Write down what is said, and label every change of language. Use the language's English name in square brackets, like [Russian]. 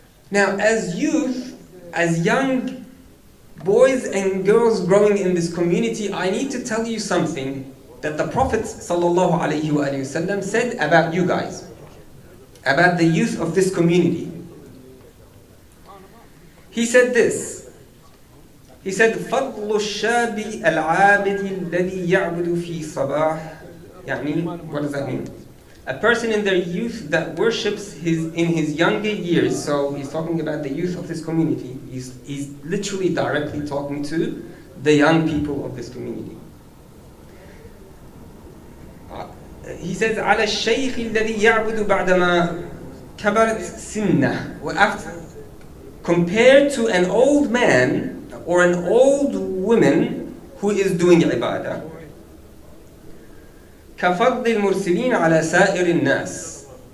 [English] Now, as youth, as young boys and girls growing in this community, I need to tell you something that the Prophet ﷺ said about you guys, about the youth of this community. He said this. He said, [Arabic] فَضْلُ الشَّابِ الْعَابِدِ الَّذِي يَعْبُدُ فِي صَبَاحٍ. [English] يعني, what does that mean? A person in their youth that worships in his younger years. So he's talking about the youth of this community. He's literally directly talking to the young people of this community. He says, [Arabic] على الشيخ الذي يعبد بعدما كبرت سنه. [English] Compared to an old man or an old woman who is doing ibadah. [Arabic] كفضل المرسلين على سائر الناس.